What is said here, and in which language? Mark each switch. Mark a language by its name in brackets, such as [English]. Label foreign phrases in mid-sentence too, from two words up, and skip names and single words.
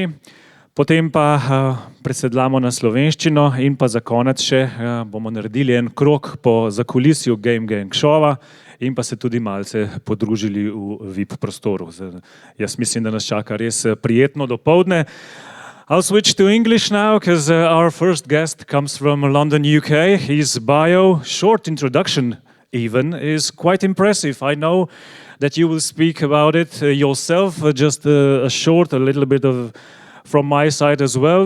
[Slovenian] Potem pa presedlamo na slovenščino in pa za konec še bomo naredili en krog po zakulisju Game Gang šova in pa se tudi malce podružili v VIP prostoru. Jaz mislim, da nas čaka res prijetno dopoldne. [English] I'll switch to English now because our first guest comes from London, UK. His bio, short introduction even, is quite impressive. I know that you will speak about it yourself, just a little bit of from my side as well.